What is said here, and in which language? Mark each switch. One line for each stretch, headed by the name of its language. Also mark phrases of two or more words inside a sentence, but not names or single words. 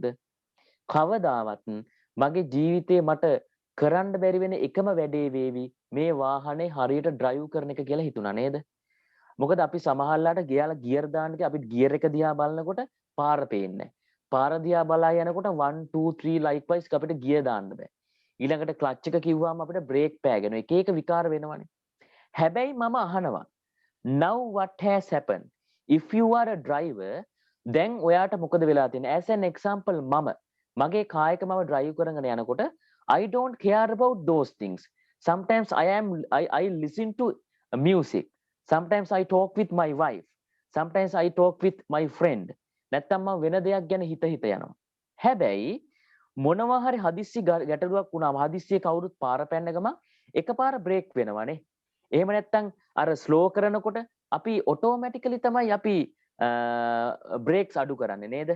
Sinhala: කවදාවත් මගේ ජීවිතේ මට කරන්න බැරි වෙන එකම වැඩේ වේවි මේ වාහනේ හරියට drive කරන එක කියලා හිතුණා නේද? මොකද අපි සමහරලාට ගියාලා ගියර් දාන්න ගියා අපිට ගියර් එක දිහා බලනකොට පාර පේන්නේ නැහැ. පාර දිහා බලා යනකොට 1 2 3 likewise අපිට ගියර් දාන්න බෑ. ඊළඟට ක්ලච් එක කිව්වම අපිට බ්‍රේක් පෑගෙනවා. එක එක විකාර වෙනවනේ. හැබැයි මම අහනවා
English: now what has happened if you are a driver,
Sinhala: දැන් ඔයාට මොකද වෙලා තියෙන්නේ?
English: as an example
Sinhala: මගේ කායක මම
English: drive
Sinhala: කරගෙන යනකොට
English: I don't care about those things. Sometimes I listen to music. Sometimes I talk with my wife. Sometimes I talk with my friend.
Sinhala: නැත්තම් මම වෙන දෙයක් ගැන හිත යනවා. හැබැයි මොනවා හරි හදිස්සි ගැටලුවක් වුණාම හදිස්සියේ කවුරුත් පාර පැන්න ගම එකපාර බ්‍රේක් වෙනවනේ. එහෙම නැත්තම් අර ස්ලෝ කරනකොට අපි ඔටෝමැටිකලි තමයි අපි බ්‍රේක්ස් අඩු කරන්නේ නේද?